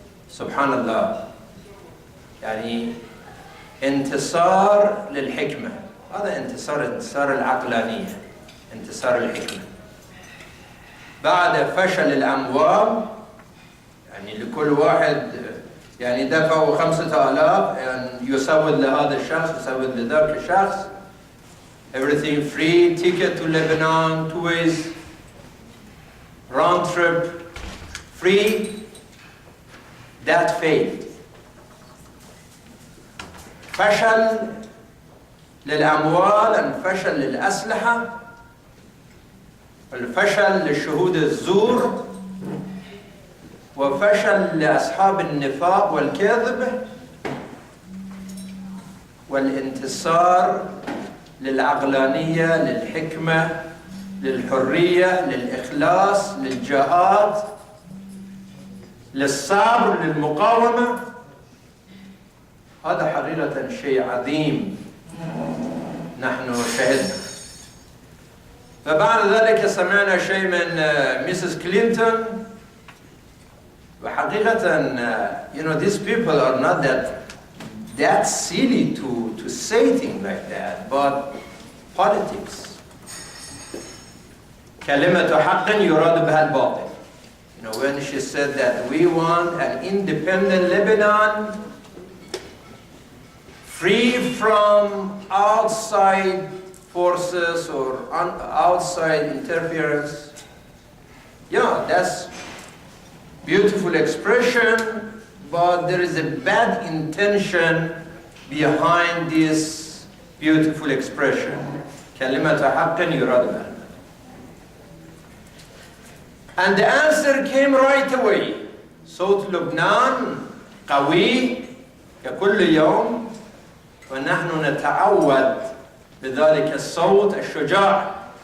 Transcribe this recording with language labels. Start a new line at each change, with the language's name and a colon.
Arabic: سبحان الله، يعني انتصار للحكمة، هذا انتصار العقلانية، انتصار الحكمة بعد فشل الأموال. يعني لكل واحد دفعوا 5,000 يسود لهذا الشخص يسود لذاك الشخص.
English: Everything free, ticket to Lebanon, 2 ways, round trip, free. That failed.
Arabic: فشل للأموال، الفشل للأسلحة، الفشل للشهود الزور، وفشل لأصحاب النفاق والكذب، والانتصار للعقلانية، للحكمة، للحرية، للإخلاص، للجهاد، للصبر، للمقاومة. هذا حقيقة شيء عظيم نحن شهدنا. فبعد ذلك سمعنا شيء من ميسيس كلينتون. وحقيقة
English: these people are not that silly to say things like that, but politics.
Arabic: كلمة حق يراد بها الباطل.
English: When she said that we want an independent Lebanon, free from outside forces or outside interference. Yeah, that's beautiful expression, but there is a bad intention behind this beautiful expression.
Arabic: كلمة حق يراد بها.
English: And the answer came right away.
Arabic: صوت لبنان قوي ككل يوم، ونحن نتعود بذلك الصوت الشجاع.